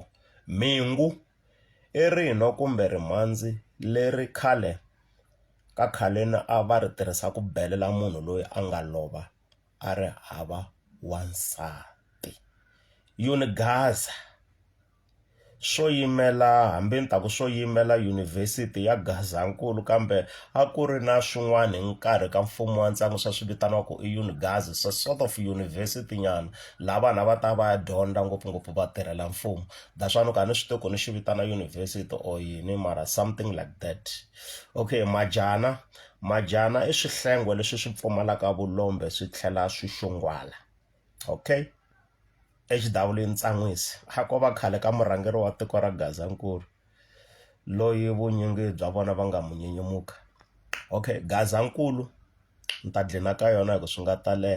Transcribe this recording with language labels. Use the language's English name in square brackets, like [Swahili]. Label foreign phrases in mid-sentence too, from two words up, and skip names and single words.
[Tsonga] Mhingu i rino kumbe rimhandzi leri khaleni a va ri tirhisa ku belela munhu loyi a nga lova a ri hava wansati. Yunigaza swo yimela hambi ni ta ku swo yimela yunivhesiti ya Gazankulu, kambe a ku ri na swin'wana hi nkarhi ka mfumo wa ntsangu swa swi vitaniwaku i Unigazi, [English] so sort of university [Tsonga] nyana laha vanhu va ta va ya dyondza ngopfungopfu va tirhela mfumo. [English] That's why [Tsonga] ka ni swi toko ni xi vitana [English] university or [Tsonga] yini mara [English] something like that. [Tsonga] Okay, majana i swihlengwe leswi swi pfumalaka vulombe swi tlhela swi xongwala. Okay, HW Ntsanwisi a ko va khale ka murhangeri wa tiko ra Gazankulu loyi vunyingi bya vona va nga munyenyumuka. Okay, Gazankulu ni ta dlina ka yona hi ku swi nga ta leha.